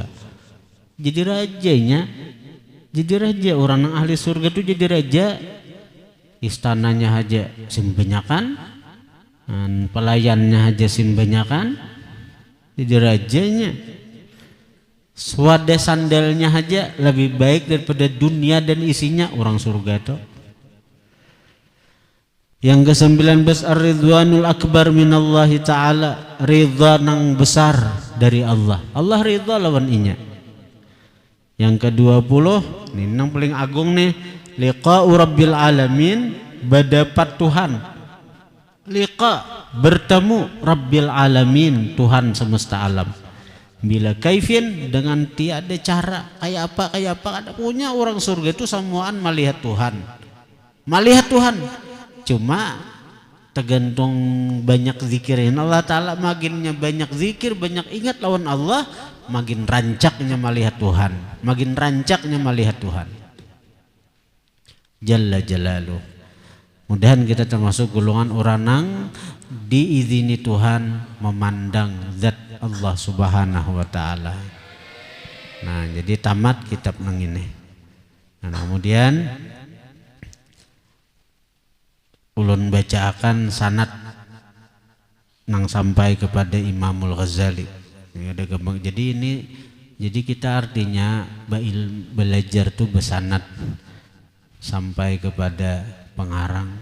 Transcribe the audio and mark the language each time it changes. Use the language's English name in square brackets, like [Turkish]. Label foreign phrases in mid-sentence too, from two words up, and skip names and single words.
[Indonesian] Jadi raja orang yang ahli surga itu jadi raja, istananya aja simbanyakan, pelayannya aja simbanyakan, jadi rajanya. Swada sandalnya aja lebih baik daripada dunia dan isinya, orang surga itu. Yang ke-19, [Arabic] الرضوان الأكبر من الله تعالى, [Banjar] ridha nang besar dari Allah. Allah ridha lawan inya. Yang ke-20, ini nang paling agung nih, [Arabic] لقاء رب العالمين, [Banjar] berdapat Tuhan. [Indonesian] Liqa, bertemu [Arabic] رب العالمين, [Indonesian] Tuhan semesta alam. [Arabic] بلا كيف, [Indonesian] dengan tiada cara, kayak apa ada punya orang surga itu semuaan melihat Tuhan, cuma tergantung banyak zikirin Allah Ta'ala. [Banjar] Makinnya banyak zikir, banyak ingat lawan Allah, makin rancaknya melihat Tuhan, [Arabic] جل جلاله. [Indonesian] Mudahan kita termasuk golongan orang yang diizini Tuhan memandang zat Allah [Arabic] سبحانه وتعالى. [Banjar] Nah, jadi tamat kitab nang ini. Nah, kemudian ulun bacakan sanad nang sampai kepada Imamul Ghazali. [Indonesian] Jadi kita artinya belajar tuh bersanad sampai kepada pengarang.